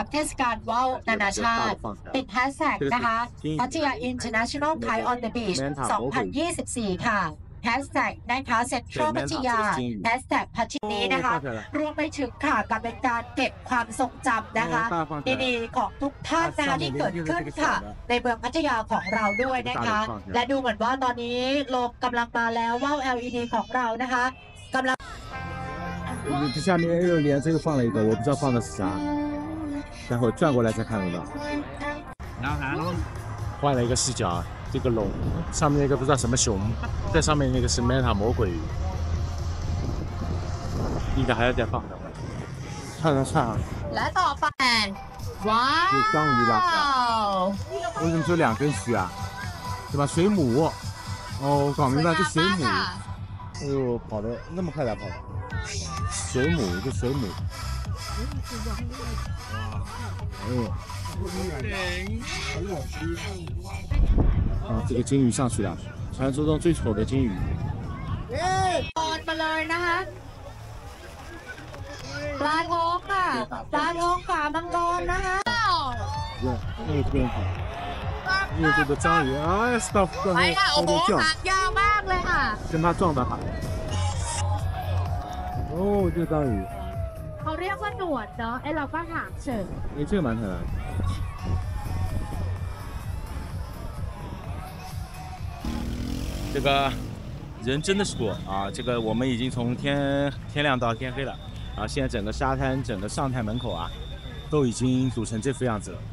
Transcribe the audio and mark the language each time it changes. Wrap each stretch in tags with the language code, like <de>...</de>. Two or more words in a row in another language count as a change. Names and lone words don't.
<th>เทศกาลว่าวนานาชาติติดแฮชแท็กนะคะพัทยา International Flight on the Beach 2024 ค่ะแฮชแท็กนะคะเซ็นทรัลพัทยาแฮชแท็กพัทยานี้นะคะรวมไปถึงค่ะกับเป็นการเก็บความทรงจำนะคะดีๆของทุกท่านนะคะที่เกิดขึ้นค่ะในเมืองพัทยาของเราด้วยนะคะและดูเหมือนว่าตอนนี้ลมกำลังมาแล้วว่าว LED ของเรานะคะกำลัง</th> <zh>这下面又连这个放了一个，我不知道放的是啥，待会转过来才看得到。换了一个视角，这个龙上面那个不知道什么熊，在上面那个是 Manta 魔鬼鱼，应该还要再放的。看。</zh> <th>และต่อไปว้าว</th> <zh>是章鱼吧？为什么只有2根须啊？对吧？水母。哦，搞明白，这水母。哎呦，跑的那么快咋跑的？水母，这水母。哎呦。这个金鱼上去了，传说中最丑的金鱼。</zh> <th>ตอนมาเลยนะคะปลาทองค่ะปลาทองขามังกรนะคะ</th> <zh>那边好，因为这个章鱼，哎呀 ，stop， 刚才</zh> <th>โอ้โหหางยาวมากเลยค่ะ</th> <zh>跟它撞的好。哦，这个章鱼。</zh> <th>เขาเรียกว่าหนวดเนาะไอเราก็หางเฉย</th> <zh>哎，这个蛮可爱的。这个人真的是多啊！这个我们已经从天亮到天黑了，然后现在整个沙滩、整个上台门口啊，都已经堵成这副样子了。</zh>